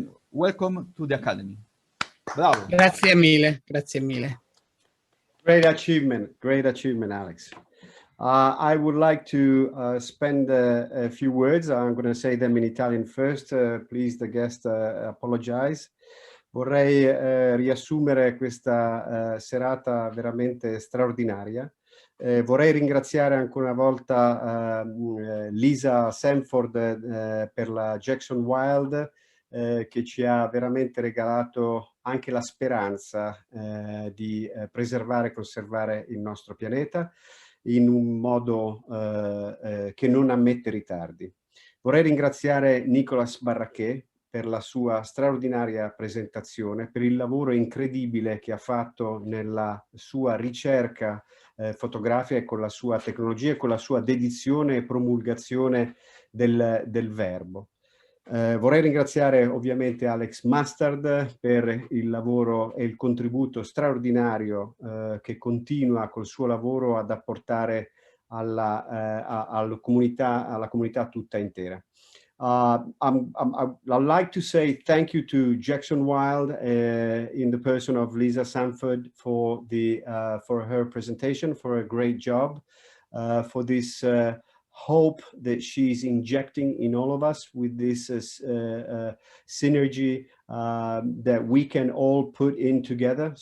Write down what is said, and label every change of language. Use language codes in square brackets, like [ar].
[en] welcome to the Academy. Bravo. [it] Grazie mille, grazie mille. [en] Great achievement, Alex. I would like to spend a few words. I'm going to say them in Italian first. Please, the guest, apologize. [it] Vorrei riassumere questa serata veramente straordinaria. Vorrei ringraziare ancora una volta Lisa Sanford per la Jackson Wild, che ci ha veramente regalato anche la speranza di preservare e conservare il nostro pianeta in un modo che non ammette ritardi. Vorrei ringraziare Nicolas Barraquet per la sua straordinaria presentazione, per il lavoro incredibile che ha fatto nella sua ricerca fotografica e con la sua tecnologia e con la sua dedizione e promulgazione del verbo. Vorrei ringraziare ovviamente Alex Mustard per il lavoro e il contributo straordinario che continua col suo lavoro ad apportare alla comunità tutta intera. [en] I'd like to say thank you to Jackson Wild in the person of Lisa Sanford for her presentation, for a great job, for this hope that she's injecting in all of us with this synergy that we can all put in together.